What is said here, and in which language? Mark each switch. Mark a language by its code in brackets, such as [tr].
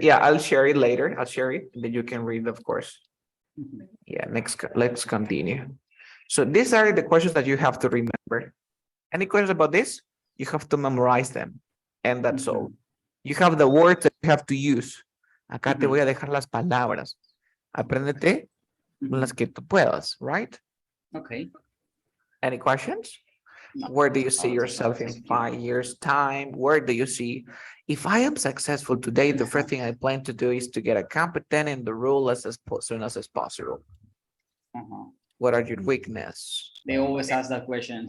[en] Yeah, I'll share it later. I'll share it, and then you can read, of course. Yeah, let's continue. So these are the questions that you have to remember. Any questions about this? You have to memorize them. And that's all. You have the words that you have to use. [es] Acá te voy a dejar las palabras. Apréndete las que tú puedas, [en] right? Okay. Any questions? Where do you see yourself in 5 years' time? Where do you see, if I am successful today, the first thing I plan to do is to get a competent in the role as soon as possible. What are your weaknesses? They always ask that question.